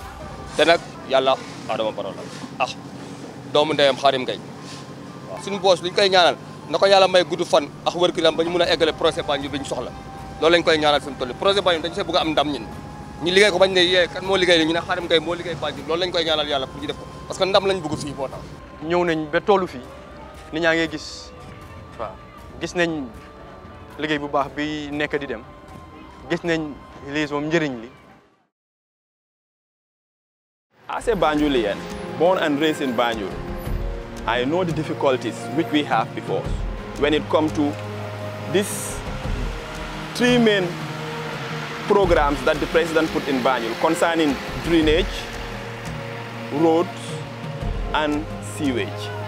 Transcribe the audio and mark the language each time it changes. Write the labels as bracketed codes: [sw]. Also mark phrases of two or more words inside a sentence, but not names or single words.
[wo] te nag yàlla Adama Barrow la doomu ndeyam Xaadim Ngay suñu boos luñ koy ñaanal na ko yàlla may gudd fan ak wér-gu-yaram ba ñu mun a eggale projet Banjul bi ñu soxla loolu lañ koy ñaanal fi mu toll projet Banjul dañu see bëgg a am ndam ñun ñu liggéey ko bañ ne yee kan moo liggéey ñu ne Xaadim Ngay moo liggéey Banjul loolu lañ koy ñaanal yàlla pour ñu def ko [fr] parce que [wo] ndam lañ bëgg fii moo tax ñëw nañ ba tollu fii nit ñaa ngi gis waaw gis nañ liggéey bu baax bi nekk di dem gis nañ lii moom njëriñ li. [en] As a Banjulian, born and raised in Banjul, I know the difficulties which we have before us when it comes to these 3 main programs that the president put in Banjul concerning drainage, roads, and sewage.